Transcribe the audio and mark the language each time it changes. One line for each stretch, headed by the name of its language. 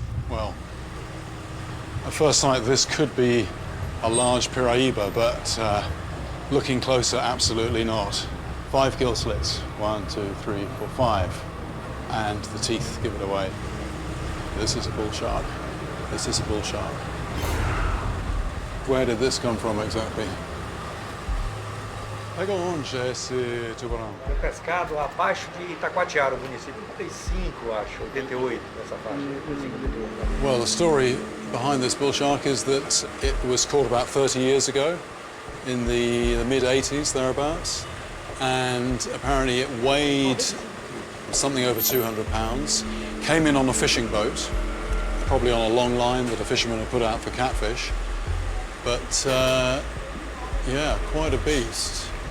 English: Well, at first sight this could be a large Piraiba, but looking closer, absolutely not. 5 gill slits, 1, 2, 3, 4, 5, and the teeth give it away. This is a bull shark. This is a bull shark. Where did this come from exactly?
Portuguese: Pega onde esse tubarão? Foi pescado abaixo de Itacoatiara, o município 85, acho, 88, nessa faixa. 85, 88.
English: Well, the story behind this bull shark is that it was caught about 30 years ago, in the mid-80s, thereabouts, and apparently it weighed something over 200 pounds, came in on a fishing boat, probably on a long line that a fisherman had put out for catfish, but yeah, quite a beast.